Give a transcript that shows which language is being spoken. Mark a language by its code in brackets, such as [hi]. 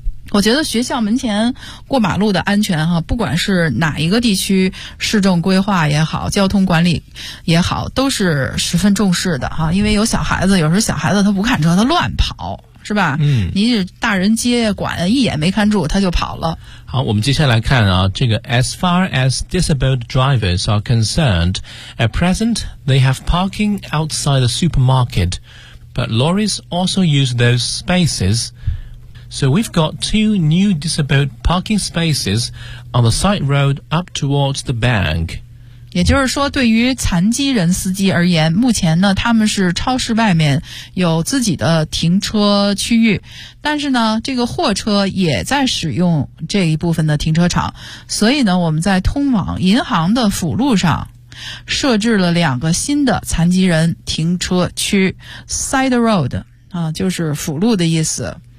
[zh] 我觉得学校门前过马路的安全哈，不管是哪一个地区市政规划也好，交通管理也好，都是十分重视的哈，因为有小孩子，有时候小孩子他不看车，他乱跑。是吧？嗯，您是大人接管，一眼没看住，他就跑了。好，我们接下来看啊，这个 [en] As far as disabled drivers are concerned, at present they have parking outside the supermarket, but lorries also use those spaces. So we've got two new disabled parking spaces on the side road up towards the bank. [zh] 也就是说对于残疾人司机而言，目前呢他们是超市外面有自己的停车区域，但是呢这个货车也在使用这一部分的停车场，所以呢我们在通往银行的辅路上设置了两个新的残疾人停车区 side road 啊，就是辅路的意思。